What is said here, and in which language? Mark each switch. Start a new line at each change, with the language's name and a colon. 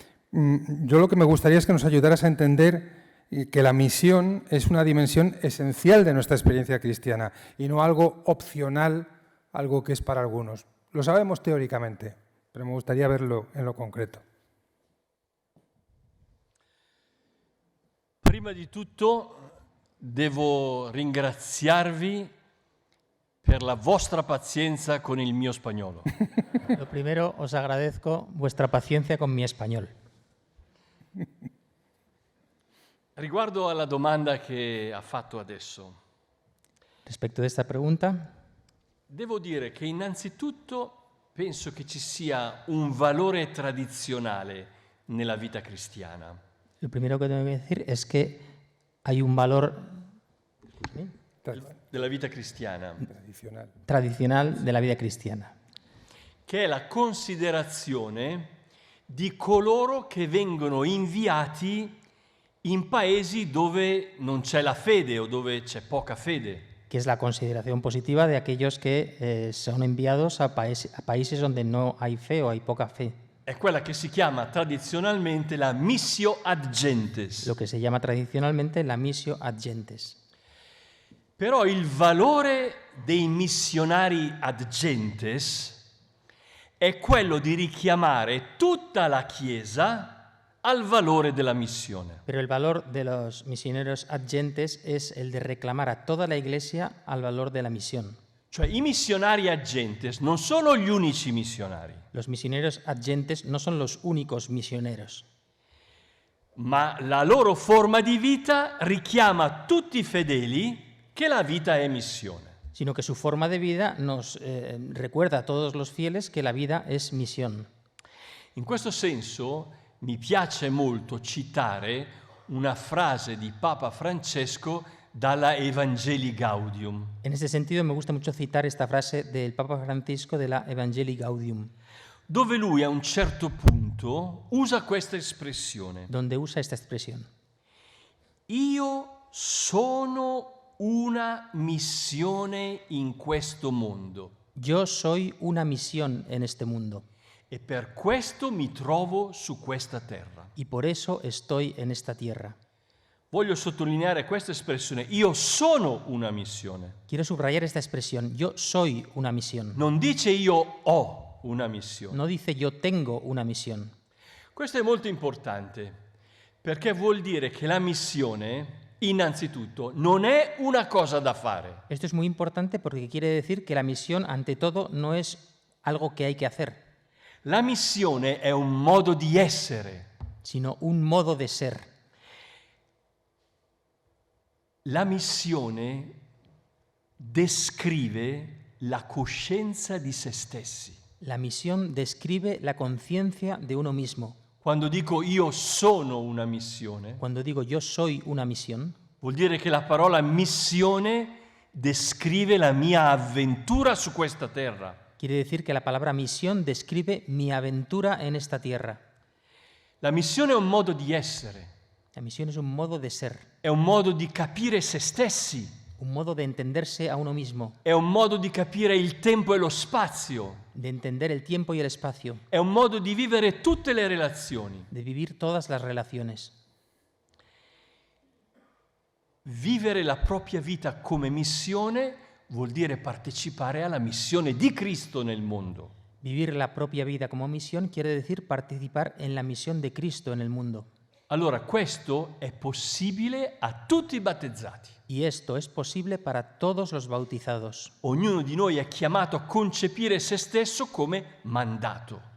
Spanish: Yo lo que me gustaría es que nos ayudaras a entender que la misión es una dimensión esencial de nuestra experiencia cristiana y no algo opcional, algo que es para algunos. Lo sabemos teóricamente, pero me gustaría verlo en lo concreto.
Italian: Prima di tutto devo ringraziarvi per la vostra pazienza con il mio spagnolo.
Spanish: Lo primero, os agradezco vuestra paciencia con mi español.
Italian: Riguardo alla domanda che ha fatto adesso,
Spanish: Respecto de esta pregunta,
Italian: devo dire che innanzitutto penso che ci sia un valore tradizionale nella vita cristiana.
Spanish: lo primero que tengo que decir es que hay un valor
Italian: Della vita cristiana,
Spanish: tradicional de la vida cristiana,
Italian: che è la considerazione di coloro che vengono inviati in paesi dove non c'è la fede o dove c'è poca fede.
Spanish: que es la consideración positiva de aquellos que son enviados a países donde no hay fe o hay poca fe.
Italian: È quella che si chiama tradizionalmente la missio ad gentes.
Spanish: Lo que se llama tradicionalmente la missio ad gentes.
Italian: Però il valore dei missionari ad gentes è quello di richiamare tutta la Chiesa al valore della missione.
Spanish: Pero el valor de los misioneros ad gentes es el de reclamar a toda la Iglesia al valor de la misión.
Italian: Cioè i missionari ad gentes non sono gli unici missionari,
Spanish: Los misioneros ad gentes no son los únicos misioneros,
Italian: ma la loro forma di vita richiama tutti i fedeli che la vita è missione.
Spanish: sino que su forma de vida nos recuerda a todos los fieles que la vida es misión.
Italian: In questo senso mi piace molto citare una frase di Papa Francesco dalla Evangelii Gaudium,
Spanish: En este sentido, me gusta mucho citar esta frase del Papa Francisco de la Evangelii Gaudium,
Italian: dove lui a un certo punto usa questa espressione:
Spanish: donde usa esta expresión.
Italian: io sono una missione in questo mondo
Spanish: Yo soy una misión en este mundo
Italian: e per questo mi trovo su questa terra.
Spanish: y por eso estoy en esta tierra.
Italian: Voglio sottolineare questa espressione, io sono una missione.
Spanish: Quiero subrayar esta expresión, yo soy una misión.
Italian: Non dice io ho una missione.
Spanish: No dice yo tengo una misión.
Italian: Questo è molto importante, perché vuol dire che la missione, innanzitutto, non è una cosa da fare.
Spanish: Esto es muy importante porque quiere decir que la misión, ante todo, no es algo que hay que hacer,
Italian: La missione è un modo di essere.
Spanish: sino un modo de ser.
Italian: La missione descrive la coscienza di se stessi.
Spanish: La misión describe la conciencia de uno mismo.
Italian: Quando dico io sono una missione,
Spanish: Cuando digo yo soy una misión,
Italian: vuol dire che la parola missione descrive la mia avventura su questa terra.
Spanish: quiere decir que la palabra misión describe mi aventura en esta tierra.
Italian: La missione è un modo di essere,
Spanish: La misión es un modo de ser,
Italian: è un modo di capire se stessi,
Spanish: un modo de entenderse a uno mismo,
Italian: è un modo di capire il tempo e lo spazio,
Spanish: de entender el tiempo y el espacio,
Italian: è un modo di vivere tutte le relazioni.
Spanish: de vivir todas las relaciones.
Italian: Vivere la propria vita come missione vuol dire partecipare alla missione di Cristo nel mondo.
Spanish: Vivir la propia vida como misión quiere decir participar en la misión de Cristo en el mundo.
Italian: Allora questo è possibile a tutti i battezzati.
Spanish: Y esto es posible para todos los bautizados.
Italian: Ognuno di noi è chiamato a concepire se stesso come mandato.